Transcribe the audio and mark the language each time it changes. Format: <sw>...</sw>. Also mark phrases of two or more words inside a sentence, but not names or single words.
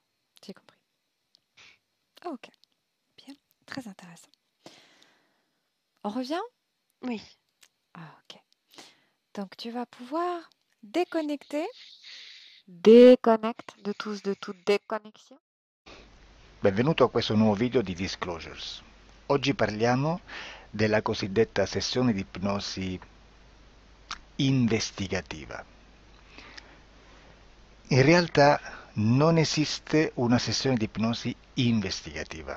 <fr>J'ai compris. Ok. Bien. Très intéressant. On revient? Oui. Ah, ok. Donc tu vas pouvoir déconnecter. Déconnecte de toute déconnexion.</fr> <it>Benvenuto a questo nuovo video di Disclosures. Oggi parliamo della cosiddetta sessione di ipnosi investigativa. In realtà non esiste una sessione di ipnosi investigativa.</it>